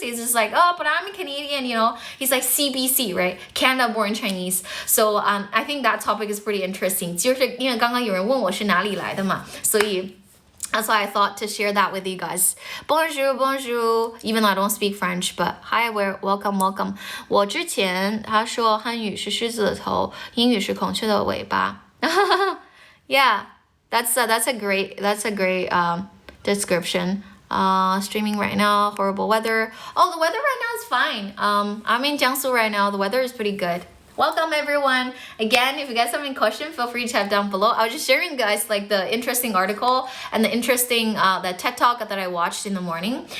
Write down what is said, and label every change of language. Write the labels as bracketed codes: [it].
[en] He's just like, oh, but I'm a Canadian, you know? He's like CBC, right? Canada born Chinese. So I think that topic is pretty interesting. [zh] 就是因为刚刚有人问我是哪里来的嘛，所以 [en] that's why I thought to share that with you guys. [fr] Bonjour, bonjour. [en] Even though I don't speak French, but hi, welcome. [zh] 我之前他说汉语是狮子的头，英语是孔雀的尾巴。 [en] Yeah, that's a great description. Streaming right now, horrible weather. Oh, the weather right now is fine. I'm in Jiangsu right now. The weather is pretty good. Welcome everyone. Again, if you guys have any questions, feel free to type down below. I was just sharing you guys like the interesting article and the interesting the TED Talk that I watched in the morning.